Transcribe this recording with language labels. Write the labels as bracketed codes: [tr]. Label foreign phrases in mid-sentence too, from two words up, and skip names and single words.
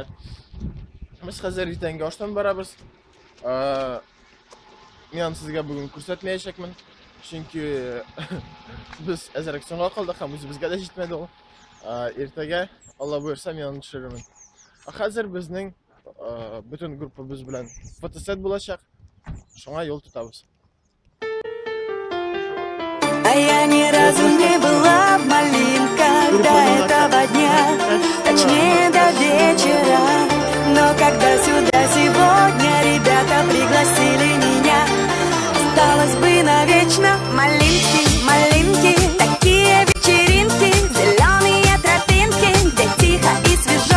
[uz] Biz hozir ertangi oshdan boramiz. Men sizga bugun ko'rsatmayacakman. Chunki biz azrak so'nga qoldik, ham o'zimizga da yetmadi u. Ertaga Alloh buyursa men uni tushiraman. Hozir bizning butun guruhimiz bilan fotoset bo'lacak. Shunga yo'l tutamiz. [ru] А я ни разу не была в Малинках до этого дня, точнее до вечера. Но когда сюда сегодня ребята пригласили меня, осталось бы навечно малинки, малинки, такие вечеринки, зеленые тропинки, где тихо и свежо.